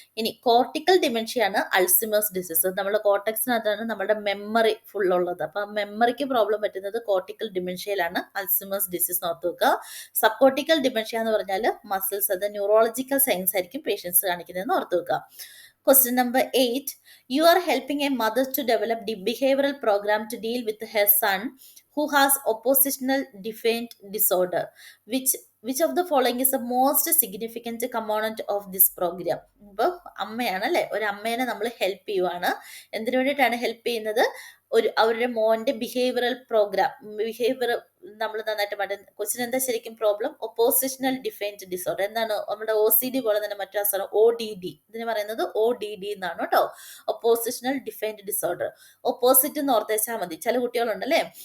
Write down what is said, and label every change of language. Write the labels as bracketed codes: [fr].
[ml] ഇനി cortical dementia ആണ് Alzheimer's disease. നമ്മുടെ കോർട്ടക്സിനകത്താണ് നമ്മുടെ മെമ്മറി ഫുൾ ഉള്ളത്. അപ്പൊ മെമ്മറിക്ക് പ്രോബ്ലം പറ്റുന്നത് കോർട്ടിക്കൽ ഡിമെൻഷ്യയിലാണ്, അൾസിമേഴ്സ് ഡിസീസ് ഓർത്ത് വെക്കുക. സബ് കോർട്ടിക്കൽ ഡിമെൻഷ്യ എന്ന് പറഞ്ഞാൽ മസിൽസ്, അത് ന്യൂറോളജിക്കൽ സയൻസ് ആയിരിക്കും പേഷ്യൻസ് കാണിക്കുന്നതെന്ന് ഓർത്ത് വെക്കുക. [en] Question number 8. You are helping a mother to develop the behavioral program to deal with her son who has oppositional defiant disorder. Which of the following is the most significant component of this program? [ml] ഇപ്പോൾ അമ്മയാണ് അല്ലെ, ഒരു അമ്മേനെ നമ്മൾ help ചെയ്യുവാണ്. എന്തിനു വേണ്ടിയിട്ടാണ് help ചെയ്യുന്നത്, അവരുടെ മോന്റെ ബിഹേവിയറൽ പ്രോഗ്രാം, ബിഹേവിയർ നമ്മൾ നന്നായിട്ട് പഠനം. ക്വസ്റ്റ്യൻ എന്താ ശരിക്കും പ്രോബ്ലം, ഒപ്പോസിഷണൽ ഡിഫൈൻഡ് ഡിസോർഡർ. എന്താണ്, നമ്മുടെ OCD പോലെ തന്നെ മറ്റൊരു അസുഖം ODD, ഇതിന് പറയുന്നത് ODD എന്നാണ് കേട്ടോ, ഒപ്പോസിഷണൽ ഡിഫൈൻഡ് ഡിസോർഡർ. ഓപ്പോസിറ്റ് എന്ന് ഓർത്ത് വെച്ചാൽ മതി. ചില കുട്ടികളുണ്ടല്ലേ,